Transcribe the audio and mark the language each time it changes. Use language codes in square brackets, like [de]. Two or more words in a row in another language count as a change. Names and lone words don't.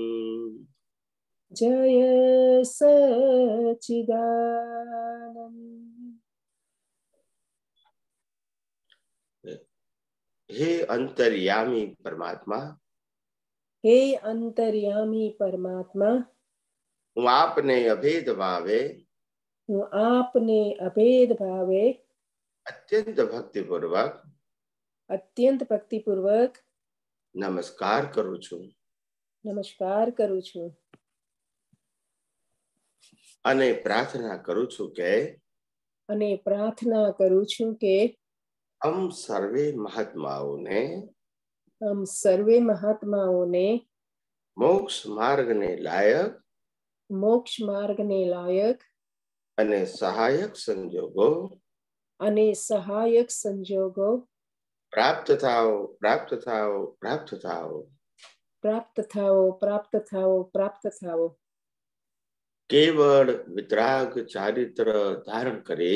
[gu] જય સચ્ચિદાનંદ. હે અંતર્યામી પરમાત્મા. હે અંતર્યામી પરમાત્મા. હું આપને અભેદ ભાવે હું આપને અભેદ ભાવે અત્યંત ભક્તિપૂર્વક અત્યંત ભક્તિપૂર્વક નમસ્કાર કરું છું. નમસ્કાર કરું છું. અને પ્રાર્થના કરું છું કે અને પ્રાર્થના કરું છું કે હમ સર્વે મહાત્માઓને હમ સર્વે મહાત્માઓને મોક્ષ માર્ગને લાયક મોક્ષ માર્ગને લાયક અને સહાયક સંજોગો પ્રાપ્ત થાઓ પ્રાપ્ત થાઓ પ્રાપ્ત થાઓ. પ્રાપ્ત થાઓ પ્રાપ્ત થાઓ પ્રાપ્ત થાઓ. કેવળ વિતરાગ ચારિત્ર ધારણ કરી